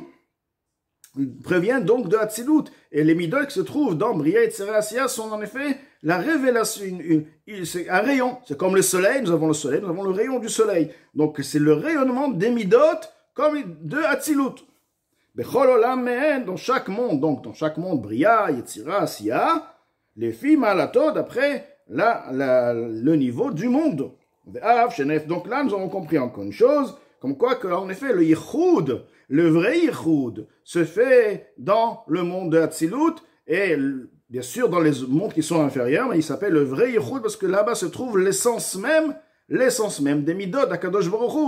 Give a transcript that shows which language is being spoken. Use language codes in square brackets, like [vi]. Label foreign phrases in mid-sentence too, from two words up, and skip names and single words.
[fr] Proviennent donc de Hatzilut, et les midot qui se trouvent dans Bria et Tzera sont en effet la révélation, c'est un rayon, c'est comme le soleil, nous avons le rayon du soleil, donc c'est le rayonnement des midot comme de Hatzilut. [he] בכל עולם מהן, [fr] dans chaque monde, donc dans chaque monde, Bria, Yetzira, Asiya, les filles malato d'après le niveau du monde. Donc là, nous avons compris encore une chose, comme quoi que, en effet, le yichud, le vrai yichud, se fait dans le monde de Hatzilut, et bien sûr dans les mondes qui sont inférieurs, mais il s'appelle le vrai yichud parce que là-bas se trouve l'essence même des midot d'Akadosh Baruch Hu.